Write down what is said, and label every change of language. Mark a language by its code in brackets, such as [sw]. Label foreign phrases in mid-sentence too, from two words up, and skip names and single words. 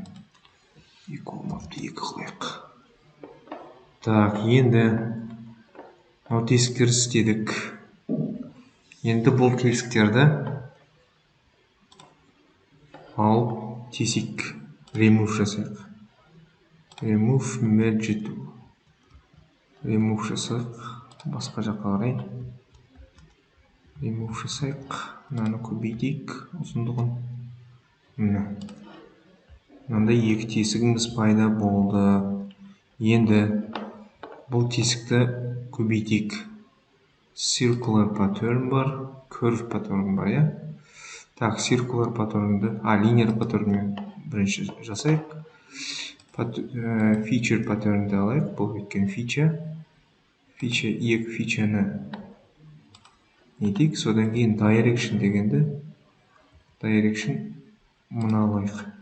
[kk] 2 болмапты, 2 қылайық. Так, енді мынау тесіктерді істедік. Енді бұл тесіктерді алып тесік remove жасайық. [en] Remove merge to. [kk] Remove жасайық. басқа жаққа қарай ремув жасайық. Мынаны көбейтейік ұзындығын. Міне мынандай екі тесігіміз пайда болды. Енді бұл тесікті көбейтейік. [en] Circular pattern [kk] бар, [en] curve pattern [kk] бар, иә? Так, [en] circular pattern'ды, linear pattern'мен [kk] бірінші жасайық. [en] Feature pattern'ды [kk] алайық, бұл өткен feature. Екі feature'ны етейік, содан кейін direction дегенді, direction мұны алайық.